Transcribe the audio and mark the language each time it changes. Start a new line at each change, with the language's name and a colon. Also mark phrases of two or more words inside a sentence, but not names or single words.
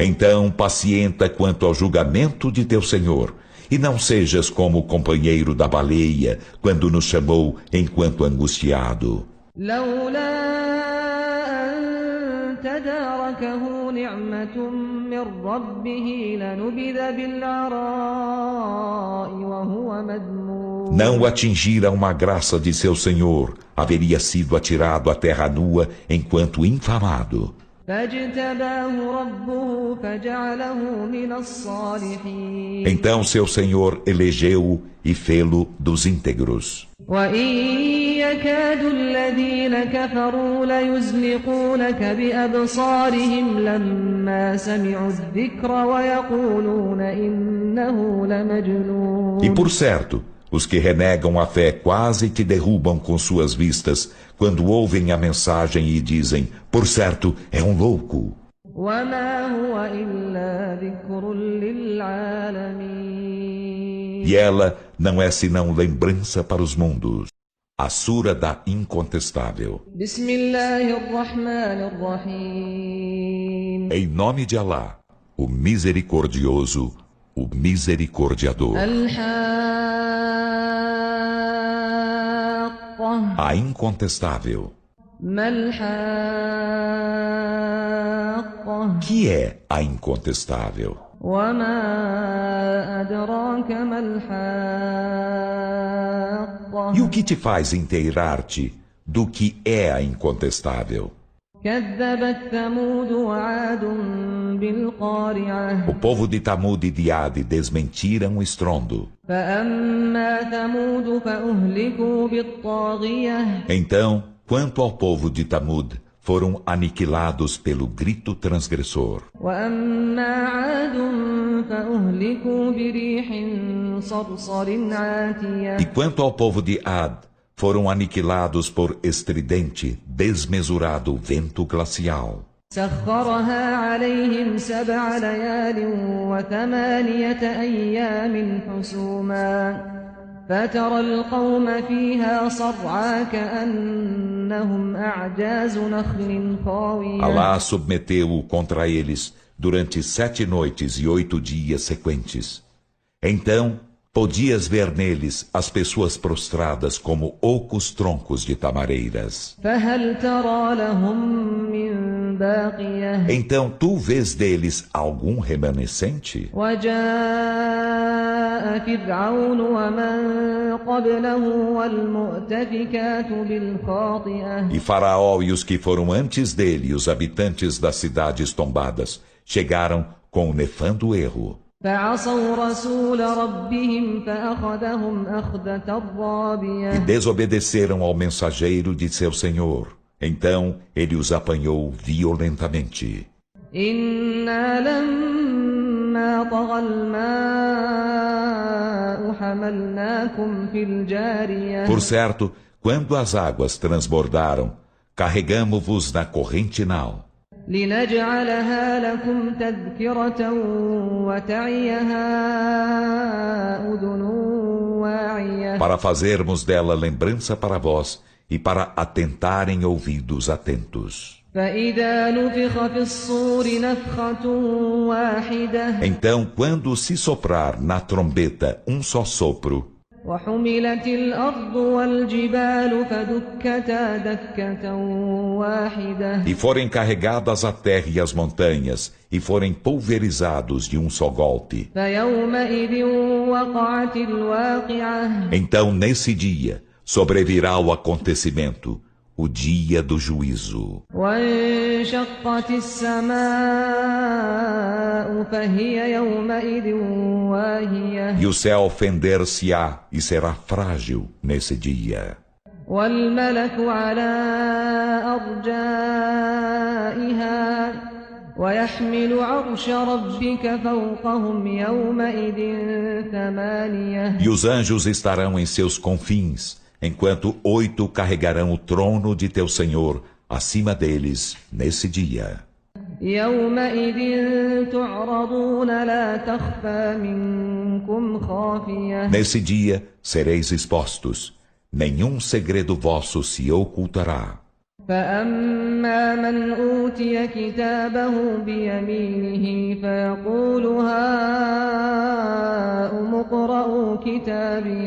Portuguese: Então pacienta quanto ao julgamento de teu Senhor, e não sejas como o companheiro da baleia, quando nos chamou enquanto angustiado.
Arabic: لولا أن تداركه نعمة من ربه لنبذ بالعراء وهو مذموم
Portuguese: Não atingira uma graça de seu Senhor, haveria sido atirado à terra nua enquanto infamado.
Arabic: فاجتباه ربه فجعله من الصالحين
Portuguese: Então seu Senhor elegeu-o e fê-lo dos íntegros.
Arabic: وإن يكاد الذين كفروا ليزلقونك بأبصارهم لما سمعوا الذكر ويقولون إنه لمجنون
Portuguese: E por certo, os que renegam a fé quase te derrubam com suas vistas, quando ouvem a mensagem e dizem, por certo, é um louco.
Arabic: وما هو إلا ذكر للعالمين
Portuguese: E ela não é senão lembrança para os mundos. A Sura da Incontestável.
Arabic: بسم الله الرحمن الرحيم
Portuguese: Em nome de Alá, o Misericordioso, o Misericordiador.
Arabic: الحاقة
Portuguese: A Incontestável.
Arabic: ما الحاقة
Portuguese: Que é a Incontestável?
Arabic: وما أدراك ما الحاقة
Portuguese: E o que te faz inteirar-te do que é a Incontestável?
Arabic: كذبت ثمود وعاد بالقارعة
Portuguese: O povo de Tamud e de Ad desmentiram o estrondo.
Arabic: فأما ثمود فأهلكوا بالطاغية
Portuguese: Então, quanto ao povo de Tamud, foram aniquilados pelo grito transgressor.
Arabic: وأما عاد فأهلكوا بريح صرصر عاتية
Portuguese: E quanto ao povo de Ad, foram aniquilados por estridente, desmesurado vento glacial.
Arabic: سخرها عليهم 7 ليال و8 أيام حسوما فترى القوم فيها صرعى كأنهم أعجاز نخل خاوية
Portuguese: Alá submeteu-o contra eles durante 7 noites e 8 dias sequentes. Então, podias ver neles as pessoas prostradas como ocos troncos de tamareiras.
Arabic: فهل ترى لهم من باقية
Portuguese: Então tu vês deles algum remanescente?
Arabic: وجاء فرعون ومن قبله والمؤتفكات بالخاطئة
Portuguese: E Faraó e os que foram antes dele, os habitantes das cidades tombadas, chegaram com o nefando erro.
Arabic: فعصوا رسول ربهم فأخذهم أخذة
Portuguese: E
Arabic: رابية
Portuguese: desobedeceram ao mensageiro de seu Senhor. Então ele os apanhou violentamente.
Arabic: إنا لما طغى الماء حملناكم في الجارية
Portuguese: Por certo, quando as águas transbordaram, carregamo-vos na corrente nau,
Arabic: لنجعلها لكم تذكرة وتعيها أذن واعية
Portuguese: para fazermos dela lembrança para vós e para atentarem ouvidos atentos.
Arabic: فإذا نفخ في الصور نفخة واحدة
Portuguese: Então, quando se soprar na trombeta um só sopro,
Arabic: وحملت الأرض والجبال فدكتا دكة واحدة
Portuguese: e forem carregadas a terra e as montanhas, e forem pulverizados de um só golpe,
Arabic: فيومئذ وقعت الواقعة
Portuguese: então nesse dia sobrevirá o acontecimento, o dia do juízo.
Arabic: وانشقت السماء فهي يومئذ واهية
Portuguese: E o céu fender-se-á e será frágil nesse dia.
Arabic: والملك على أرجائها ويحمل عرش ربك فوقهم يومئذ 8
Portuguese: E os anjos estarão em seus confins, enquanto 8 carregarão o trono de teu Senhor acima deles nesse dia.
Arabic: يومئذ تعرضون لا تخفى منكم خافية
Portuguese: Nesse dia sereis expostos, nenhum segredo vosso se ocultará.
Arabic: فأما من أوتي كتابه بيمينه فيقول هاؤم اقرءوا كتابيه